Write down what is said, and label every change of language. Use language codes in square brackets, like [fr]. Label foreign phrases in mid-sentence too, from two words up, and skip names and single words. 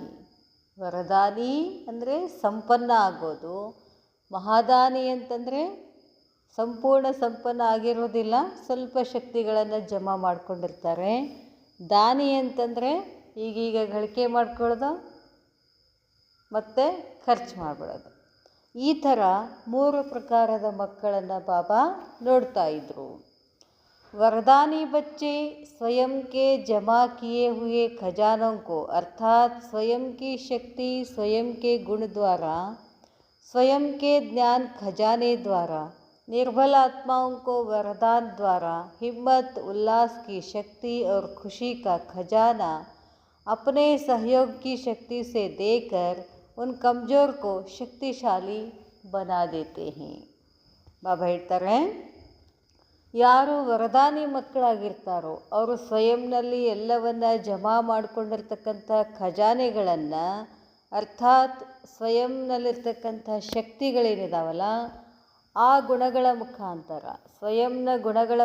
[kn] ವರದಾನಿ ಅಂದರೆ ಸಂಪನ್ನ ಆಗೋದು, ಮಹಾದಾನಿ ಅಂತಂದರೆ ಸಂಪೂರ್ಣ ಸಂಪನ್ನ ಆಗಿರೋದಿಲ್ಲ, ಸ್ವಲ್ಪ ಶಕ್ತಿಗಳನ್ನು ಜಮಾ ಮಾಡ್ಕೊಂಡಿರ್ತಾರೆ. ದಾನಿ ಅಂತಂದರೆ ಈಗೀಗ ಗಳಿಕೆ ಮಾಡ್ಕೊಳ್ಳೋದು ಮತ್ತು ಖರ್ಚು ಮಾಡಿಬಿಡೋದು. ಈ ಥರ 3 ಪ್ರಕಾರದ ಮಕ್ಕಳನ್ನು ಬಾಬಾ ನೋಡ್ತಾ ಇದ್ದರು. [hi] वरदानी बच्चे स्वयं के जमा किए हुए खजानों को अर्थात स्वयं की शक्ति, स्वयं के गुण द्वारा, स्वयं के ज्ञान खजाने द्वारा, निर्बल आत्माओं को वरदान द्वारा हिम्मत, उल्लास की शक्ति और खुशी का खजाना अपने सहयोग की शक्ति से देकर उन कमज़ोर को शक्तिशाली बना देते हैं. [kn] ಬಾಬಾ ಹೇಳ್ತಾರೆ, ಯಾರು ವರದಾನಿ ಮಕ್ಕಳಾಗಿರ್ತಾರೋ ಅವರು ಸ್ವಯಂನಲ್ಲಿ ಎಲ್ಲವನ್ನ ಜಮಾ ಮಾಡಿಕೊಂಡಿರ್ತಕ್ಕಂಥ ಖಜಾನೆಗಳನ್ನು, ಅರ್ಥಾತ್ ಸ್ವಯಂನಲ್ಲಿರ್ತಕ್ಕಂಥ ಶಕ್ತಿಗಳೇನಿದಾವಲ್ಲ ಆ ಗುಣಗಳ ಮುಖಾಂತರ, ಸ್ವಯಂನ ಗುಣಗಳ